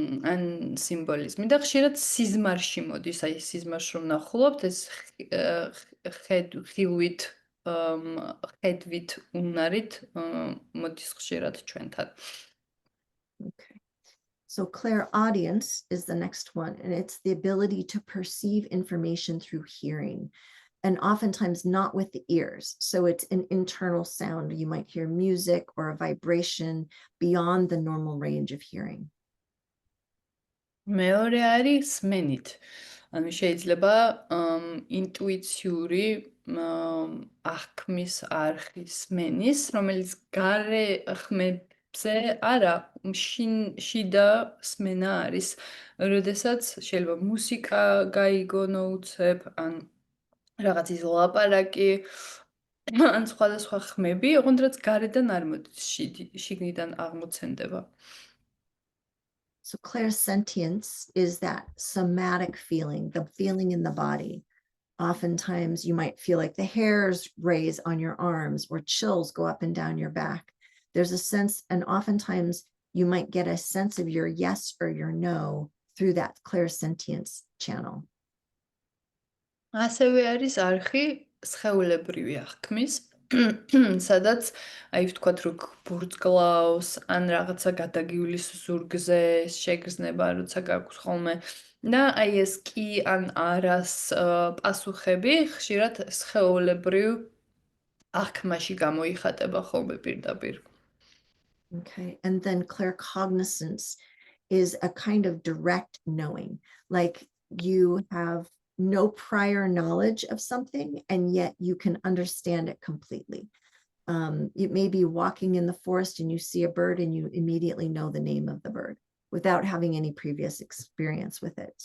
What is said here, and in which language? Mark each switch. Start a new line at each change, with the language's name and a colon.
Georgian: ან სიმბოლიზმი და ხშირად სიზმარში მოდის, აი სიზმარში რომ ნახულობთ ეს ხედვით ხედვით უნარით მოდის ხშირად ჩვენთან.
English: Okay. So clairaudience is the next one, and it's the ability to perceive information through hearing, and oftentimes not with the ears. So it's an internal sound. You might hear music or a vibration beyond the normal range of hearing.
Georgian: მეორე არის სმენით. ანუ შეიძლება ინტუიციური აღქმის არხის სმენის, რომელიც გარე ხმებზე არა, შიდა სმენა არის. როდესაც შეიძლება მუსიკა გაიგონო უცებ, ან რაღაცის ლაპარაკი, ან სხვადასხვა ხმები, ოღონდ რაც გარედან არ მოდის, შიგნიდან აღმოცენდება.
English: So clairsentience is that somatic feeling, the feeling in the body. Oftentimes you might feel like the hairs raise on your arms or chills go up and down your back. There's a sense, and oftentimes you might get a sense of your yes or your no through that clairsentience channel.
Georgian: ასევე არის არხი სხეულებრივი აღქმის, სადაც აი ვთქვათ რომ ბურთკლავს ან რაღაცა გადაგიული ზურგზე შეგრძნება, როცა გაქვს ხოლმე და აი ეს კი ან არას პასუხები ხშირად სხეულებრივ აღქმაში გამოიხატება ხოლმე პირდაპირ.
English: Okay, and then claircognizance is a kind of direct knowing, like you have no prior knowledge of something, and yet you can understand it completely. You may be walking in the forest and you see a bird and you immediately know the name of the bird without having any previous experience with it.